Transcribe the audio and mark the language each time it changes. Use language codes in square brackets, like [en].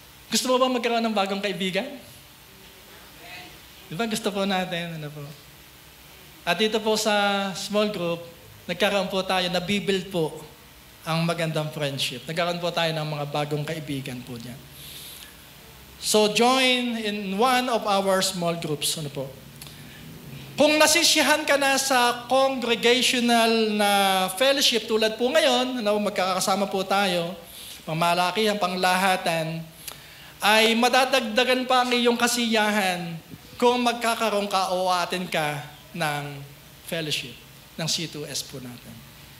[tl] Gusto mo ba magkaroon ng bagong kaibigan? Di ba gusto po natin? Ano po? At dito po sa small group, nagkaroon po tayo, nabibuild po ang magandang friendship. Nagkaroon po tayo ng mga bagong kaibigan po dyan. [en] So join in one of our small groups. [tl] Ano po? Kung nasisiyahan ka na sa congregational na fellowship tulad po ngayon, magkakasama po tayo, pangmalakihan, panglahatan, ay madadagdagan pa ang iyong kasiyahan kung magkakaroon ka o atin ka ng fellowship, ng C2S po natin.